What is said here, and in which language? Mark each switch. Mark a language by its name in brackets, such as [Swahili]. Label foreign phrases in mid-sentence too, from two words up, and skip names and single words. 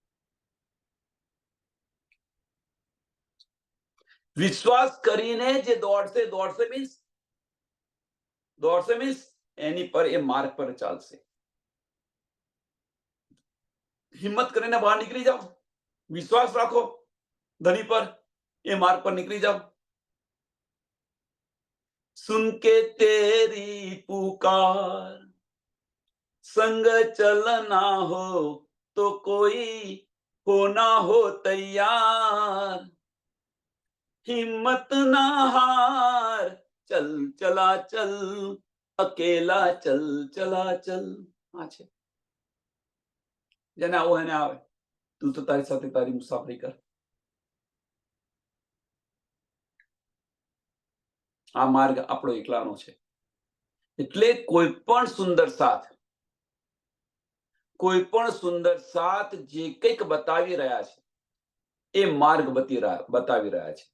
[Gujarati] વિશ્વાસ કરીને જે દોડશે મીન્સ એની પર એ માર્ગ પર ચાલશે. હિંમત કરીને બહાર નીકળી જાઓ, વિશ્વાસ રાખો ધની પર, એ માર્ગ પર નીકળી જાઓ. [Hindi] सुन के तेरी पुकार संग चलना हो तो कोई हो ना हो तैयार, हिम्मत ना हार, चल चला चल, अकेला चल चला चल. [Gujarati] આ છે જેને આવો એને આવે. તું તો તારી સાથે તારી મુસાફરી કર. આ માર્ગ આપણો એકલાનો છે. એટલે કોઈ પણ સુંદર સાથ જે કંઈક બતાવી રહ્યા છે, એ માર્ગ બતાવી રહ્યા છે.